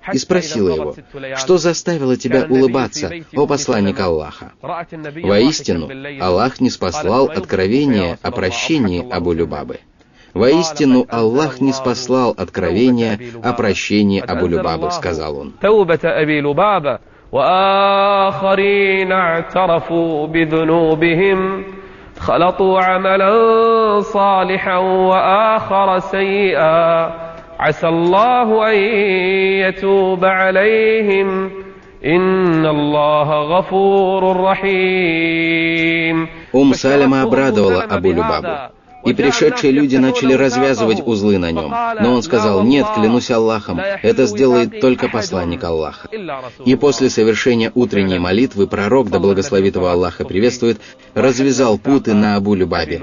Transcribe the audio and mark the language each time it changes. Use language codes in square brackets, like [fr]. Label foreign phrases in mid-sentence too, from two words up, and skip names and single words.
[ru] и спросила его: «Что заставило тебя улыбаться, о посланник Аллаха?» Воистину, Аллах ниспослал откровение о прощении Абу Любабы. Воистину, Аллах ниспослал откровение о прощении Абу Любабы, сказал он. [ar] وآخرين اعترفوا بذنوبهم خلطوا عملا صالحا وآخر سيئا عسى الله أن يتوب عليهم إن الله غفور رحيم. [ru] Саляма обрадовала Абу Любабу, и пришедшие люди начали развязывать узлы на нем. Но он сказал: «Нет, клянусь Аллахом, это сделает только посланник Аллаха». И после совершения утренней молитвы пророк, да благословит его Аллах и приветствует, развязал путы на Абу Любабе.